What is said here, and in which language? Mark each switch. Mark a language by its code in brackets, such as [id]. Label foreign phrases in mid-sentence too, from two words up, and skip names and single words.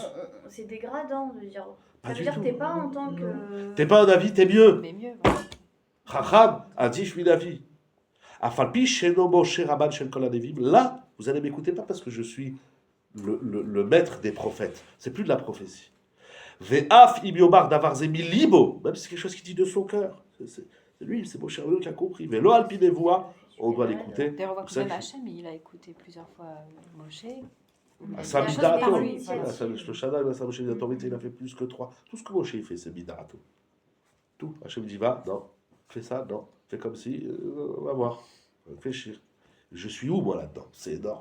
[fr] C'est dégradant de dire. Pas Ça veut du dire tout. que t'es pas en tant que. T'es pas un Navi, t'es mieux. Mais mieux, voilà. Chacham a dit, je suis Navi. [he] אף על פי שהוא משה רבן של כל הנביאים. [fr] Là, vous allez m'écouter pas parce que je suis le maître des prophètes. C'est plus de la prophétie. [he] ואף אם יאמר דבר זה מליבו. [fr] Même si c'est quelque chose qui dit de son cœur. C'est lui, c'est Moshe Rabbeinu qui a compris. [he] ולא על פי נבואה. [fr] On doit l'écouter. D'ailleurs, on voit Vous que savez même que- Hachem, il a écouté plusieurs fois Moshe. À Il sa y a chose Midato. par lui, initiative. À sa le Shaddai, à sa Moshe Midato, il a fait plus que 3. Tout ce que Moshe il fait, c'est Midato. Tout. Hachem dit va, non. Fais ça, non. Fais comme si, on va voir. Réfléchir. Je suis où, moi, là-dedans? C'est énorme.